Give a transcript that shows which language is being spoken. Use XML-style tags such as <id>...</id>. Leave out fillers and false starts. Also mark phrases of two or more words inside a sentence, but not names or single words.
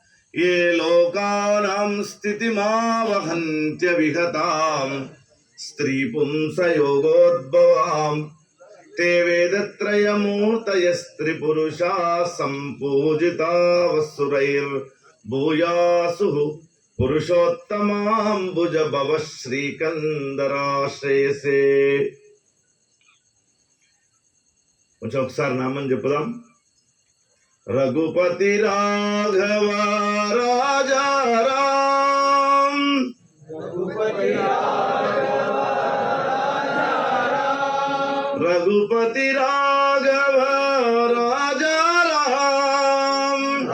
<sa>ये लोकानां स्थितिमावहन्त्यविहतां स्त्रीपुंसयोगोद्भवां ते वेदत्रयमूर्तयस्त्रिपुरुषाः सम्पूजिता वसुरैर्भूयासुः पुरुषोत्तमाम्बुज भव శ్రీకందరాశ్రేయసే.</sa> <te>కొంచెం ఒకసారి నామం చెప్పుదాం. రఘుపతి రాఘవ రాజా రామ్, రఘుపతి రాఘవ రాజా రామ్,</te>